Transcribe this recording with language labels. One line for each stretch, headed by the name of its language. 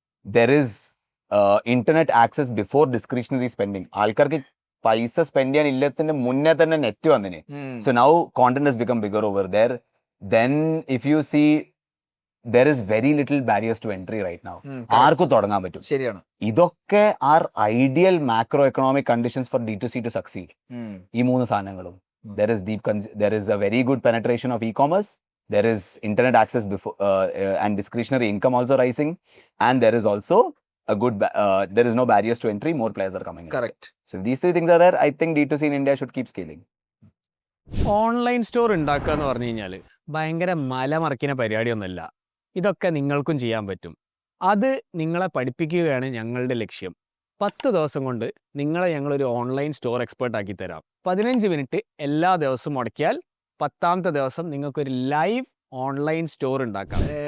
English: There is internet access before discretionary spending.
Malayalam: ആൾക്കാർക്ക് പൈസ spend ചെയ്യാൻ ഇല്ലത്തിന്റെ മുന്നേ തന്നെ net വന്നിന്.
English: So now content has become bigger over there. Then if you see, there is very little barriers to entry right now.
Malayalam: ആർക്കും തുടങ്ങാൻ പറ്റും. ശരിയാണ്.
English: ഇതൊക്കെ are ideal macro economic conditions for D2C to succeed.
Malayalam: ഈ 3 സാധനങ്ങളും.
English: There is a very good penetration of e-commerce. There is internet access before and discretionary income also rising, and there is also a good there is no barriers to entry. More players are coming in. Correct. So if these 3 things are there, I think D2C in India should keep scaling.
Malayalam: Online store ഉണ്ടാക്കുക എന്ന് പറഞ്ഞു കഴിഞ്ഞാൽ ഭയങ്കര മലമറിക്കുന്ന പരിപാടിയൊന്നുമല്ല. ഇതൊക്കെ നിങ്ങൾക്കും ചെയ്യാൻ പറ്റും. അത് നിങ്ങളെ പഠിപ്പിക്കുകയാണ് ഞങ്ങളുടെ ലക്ഷ്യം. 10 ദിവസം കൊണ്ട് നിങ്ങളെ ഞങ്ങളൊരു ഓൺലൈൻ സ്റ്റോർ എക്സ്പേർട്ട് ആക്കി തരാം. 15 മിനിറ്റ് എല്ലാ ദിവസവും മുടക്കിയാൽ 10ാമത്തെ ദിവസം നിങ്ങൾക്കൊരു ലൈവ് ഓൺലൈൻ സ്റ്റോർ ഉണ്ടാക്കാം.